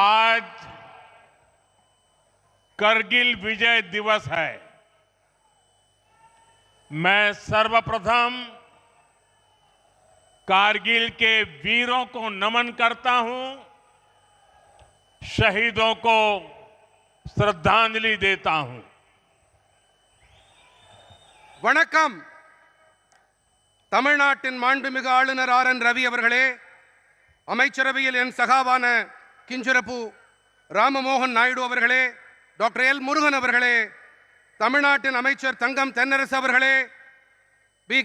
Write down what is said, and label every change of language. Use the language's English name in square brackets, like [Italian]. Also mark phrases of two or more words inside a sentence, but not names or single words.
[Hindi] आज करगिल विजय दिवस है। मैं सर्वप्रथम कारगिल के वीरों को नमन करता हूं, शहीदों को श्रद्धांजलि देता हूं। [Tamil] வணக்கம். தமிழ்நாட்டின் மாண்புமிகு ஆளுநர் ஆர்.என். ரவி அவர்களே, அமைச்சரவையில் என் சகாவான கிஞ்சரப்பு ராமமோகன் நாயுடு அவர்களே, டாக்டர் எல் முருகன் அவர்களே, தமிழ்நாட்டின் அமைச்சர் தங்கம் தென்னரசு அவர்களே, பி.